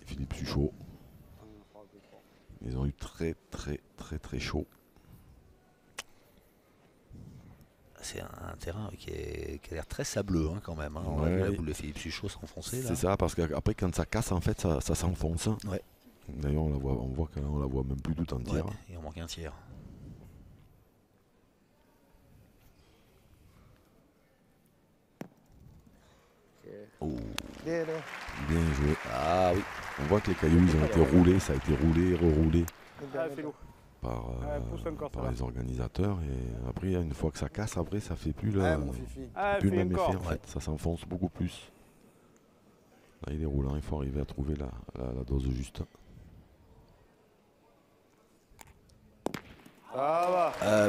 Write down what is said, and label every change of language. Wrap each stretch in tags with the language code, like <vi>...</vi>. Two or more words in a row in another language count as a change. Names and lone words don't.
<fr>Philippe Suchot. Ils ont eu très chaud. C'est un terrain qui a l'air très sableux hein, quand même. Hein. On a Ouais. vu la boule de Philippe Suchot s'enfoncer là. C'est ça, parce qu'après quand ça casse, en fait, ça s'enfonce. Ouais. D'ailleurs, on voit que là, on la voit même plus tout Ouais, entière. il en manque un tiers. Oh,</fr> <th>ดีเลย</th> <fr>Bien joué. ah oui. On voit que les cailloux, ils ont été roulés, ça a été roulé, reroulé</fr> <th>นิดเดียว</th> <fr>Allez,</fr> <th>นิดเดียว</th> <fr>fais-le. par, pousse encore, ça par va. les organisateurs. Et après, une fois que ça casse, après, ça fait plus Allez, mon fifi. Allez, plus le fais même effet. encore. En fait. Ça s'enfonce beaucoup plus. Là, il est roulant, il faut arriver à trouver la dose juste. Ça va.</fr>